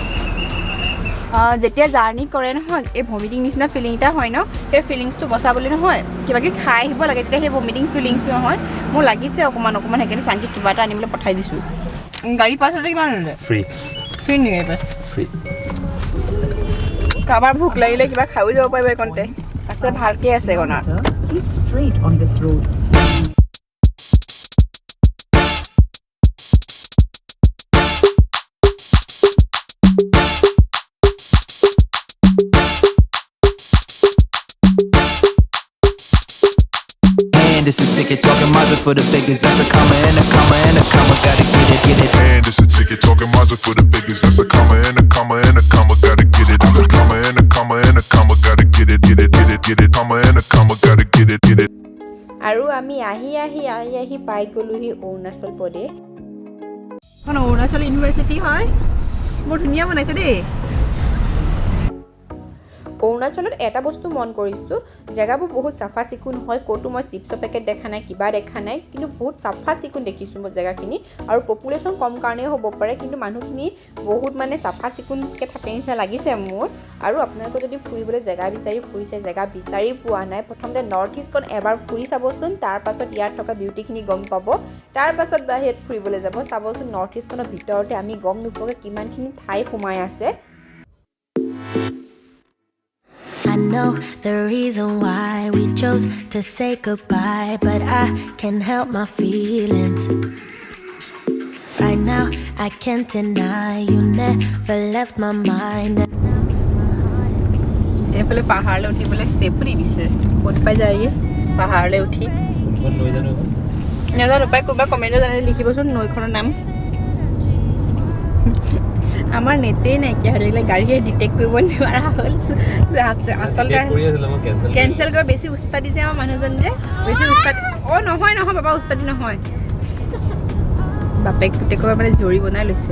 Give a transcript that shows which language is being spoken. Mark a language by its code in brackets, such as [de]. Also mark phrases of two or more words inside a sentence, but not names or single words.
[as] যেতিয়া জাৰ্ণি কৰে নহয় এই ভমিটিং নিচিনা ফিলিং এটা হয় ন সেই ফিলিংছটো বচাবলৈ নহয় কিবা কিবি খাই আহিব লাগে তেতিয়া সেই ভমিটিং ফিলিংছটো নহয় মোৰ লাগিছে অকণমান সেইকাৰণে চাংকি কিবা এটা আনিবলৈ পঠাই দিছোঁ গাড়ী পাছ হ'লে কিমান ল'লে ফ্ৰী নেকি গাড়ী পাছ ফ্ৰী কাৰোবাৰ ভোক লাগিলে কিবা খায়ো যাব পাৰিব এইকণতে আছে ভালকৈ আছে গণা [en] It's a ticket talking Mazda for the biggest. That's a comma and a comma and a comma. Gotta get it. And it's a ticket talking Mazda for the biggest. That's a comma and a comma and a comma. Gotta get it. I'm a comma and a comma and a comma. Gotta get it. Comma and a comma. Gotta get it. [as] আৰু আমি আহি পাই গ'লোহি অৰুণাচল প্ৰদেশ এখন অৰুণাচল ইউনিভাৰ্চিটি হয় বৰ ধুনীয়া বনাইছে দেই অৰুণাচলত এটা বস্তু মন কৰিছোঁ জেগাবোৰ বহুত চাফা চিকুণ হয় ক'তো মই চিপছৰ পেকেট দেখা নাই কিবা দেখা নাই কিন্তু বহুত চাফা চিকুণ দেখিছোঁ মই জেগাখিনি আৰু পপুলেশ্যন কম কাৰণেও হ'ব পাৰে কিন্তু মানুহখিনি বহুত মানে চাফা চিকুণকৈ থাকে নিচিনা লাগিছে মোৰ আৰু আপোনালোকে যদি ফুৰিবলৈ জেগা বিচাৰি ফুৰিছে জেগা বিচাৰি পোৱা নাই প্ৰথমতে নৰ্থ ইষ্টখন এবাৰ ফুৰি চাবচোন তাৰপাছত ইয়াত থকা বিউটিখিনি গম পাব তাৰপাছত বাহিৰত ফুৰিবলৈ যাব চাবচোন নৰ্থ ইষ্টখনৰ ভিতৰতে আমি গম নোপোৱাকৈ কিমানখিনি ঠাই সোমাই আছে [en] I know the reason why we chose to say goodbye, but I can't help my feelings. Right now, I can't deny you never left my mind. [as] এইফালে পাহাৰলৈ উঠিবলৈ ষ্টেপ দি দিছে ক'ত পাই যায়গৈ পাহাৰলৈ উঠি নাজানো পাই কোনোবা কমেণ্টত জানি লিখিবচোন নৈখনৰ নাম আমাৰ নেটেই নাইকিয়া হৈ থাকিলে গাড়ীয়ে ডিটেক্ট কৰিব নোৱাৰা হ'ল আচলতে কেঞ্চেল কৰি বেছি উস্তাদি যে আমাৰ মানুহজন যে বেছি উস্তাদি নহয় বাবা উস্তাদি নহয় বাপেক পুতেকৰ মানে জৰি বনাই লৈছে